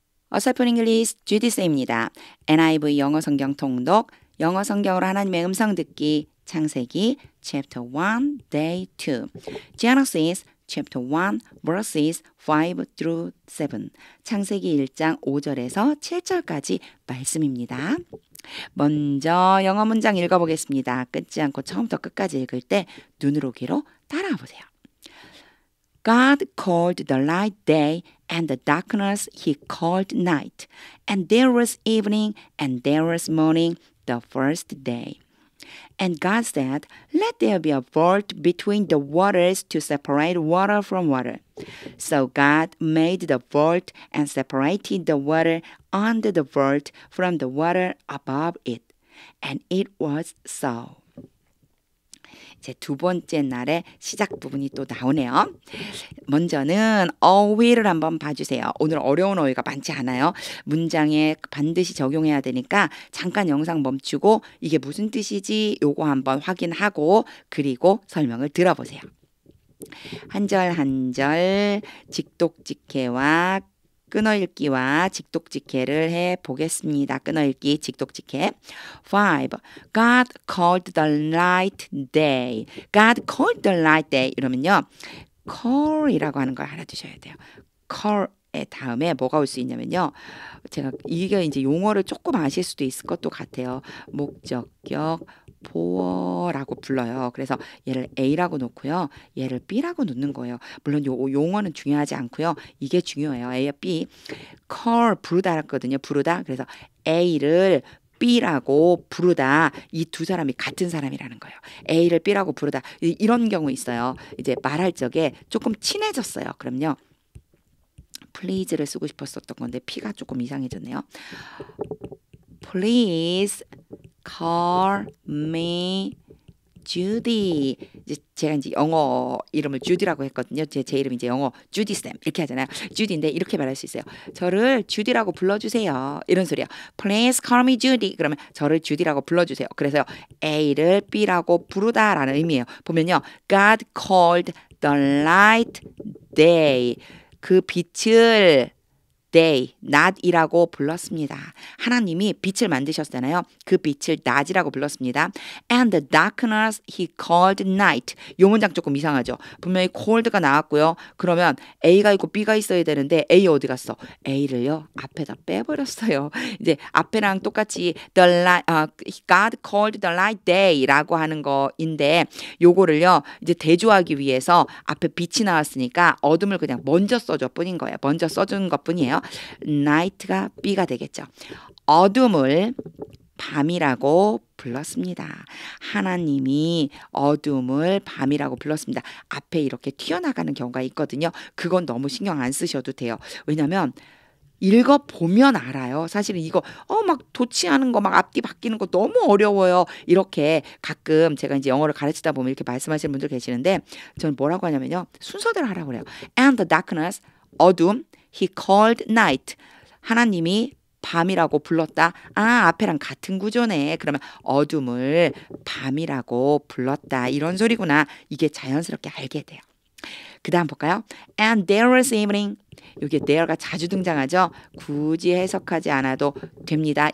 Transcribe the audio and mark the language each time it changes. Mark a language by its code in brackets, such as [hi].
[ko] 어설픈 잉글리시 주디쌤입니다. NIV 영어 성경 통독, 영어 성경으로 하나님의 음성 듣기, 창세기 chapter 1, day 2, [en] Genesis chapter 1, verses 5 through 7, [ko] 창세기 1장 5절에서 7절까지 말씀입니다. 먼저 영어 문장 읽어보겠습니다. 끊지 않고 처음부터 끝까지 읽을 때 눈으로 귀로 따라와 보세요. [en] God called the light day, and the darkness he called night. And there was evening, and there was morning, the first day. And God said, let there be a vault between the waters to separate water from water. So God made the vault and separated the water under the vault from the water above it. And it was so. [ko] 이제 두 번째 날의 시작 부분이 또 나오네요. 먼저는 어휘를 한번 봐주세요. 오늘 어려운 어휘가 많지 않아요. 문장에 반드시 적용해야 되니까 잠깐 영상 멈추고 이게 무슨 뜻이지 요거 한번 확인하고 그리고 설명을 들어보세요. 한 절 한 절 직독직해와 끊어읽기와 직독직해를 해보겠습니다. 끊어읽기, 직독직해. 5. [en] God called the light day. God called the light day. [ko] 이러면요. call이라고 하는 걸 알아두셔야 돼요. call의 다음에 뭐가 올 수 있냐면요. 제가 이게 이제 용어를 조금 아실 수도 있을 것도 같아요. 목적격, 보어라고 불러요. 그래서 얘를 A라고 놓고요. 얘를 B라고 놓는 거예요. 물론 요 용어는 중요하지 않고요. 이게 중요해요. A와 B. call 부르다 했거든요. 부르다. 그래서 A를 B라고 부르다. 이 두 사람이 같은 사람이라는 거예요. A를 B라고 부르다. 이런 경우 있어요. 이제 말할 적에 조금 친해졌어요. 그럼요. please를 쓰고 싶었었던 건데 P가 조금 이상해졌네요. [en] Please call me Judy. [ko] 이제 제가 이제 영어 이름을 주디라고 했거든요. 제 이름이 이제 영어 주디쌤 이렇게 하잖아요. 주디인데 이렇게 말할 수 있어요. 저를 주디라고 불러주세요. 이런 소리요. [en] Please call me Judy. [ko] 그러면 저를 주디라고 불러주세요. 그래서 A를 B라고 부르다라는 의미예요. 보면요. [en] God called the light day. [ko] 그 빛을 day, 낮이라고 불렀습니다. 하나님이 빛을 만드셨잖아요. 그 빛을 낮이라고 불렀습니다. [en] And the darkness he called night. [ko] 이 문장 조금 이상하죠. 분명히 called가 나왔고요. 그러면 A가 있고 B가 있어야 되는데 A 어디 갔어? A를요 앞에다 빼버렸어요. 이제 앞에랑 똑같이 [en] God called the light day [ko] 라고 하는 거인데 요거를요 이제 대조하기 위해서 앞에 빛이 나왔으니까 어둠을 그냥 먼저 써줄 뿐인 거예요. 먼저 써준 것 뿐이에요. night가 B가 되겠죠. 어둠을 밤이라고 불렀습니다. 하나님이 어둠을 밤이라고 불렀습니다. 앞에 이렇게 튀어나가는 경우가 있거든요. 그건 너무 신경 안 쓰셔도 돼요. 왜냐면 읽어보면 알아요. 사실은 이거 막 도치하는 거 막 앞뒤 바뀌는 거 너무 어려워요. 이렇게 가끔 제가 이제 영어를 가르치다 보면 이렇게 말씀하시는 분들 계시는데 저는 뭐라고 하냐면요. 순서대로 하라고 그래요. [en] And the darkness, 어둠, he called night. [ko] 하나님이 밤이라고 불렀다. 앞에랑 같은 구조네. 그러면 어둠을 밤이라고 불렀다. 이런 소리구나. 이게 자연스럽게 알게 돼요. 그 다음 볼까요? [en] And there was evening. [ko] 여기 there가 자주 등장하죠. 굳이 해석하지 않아도 됩니다.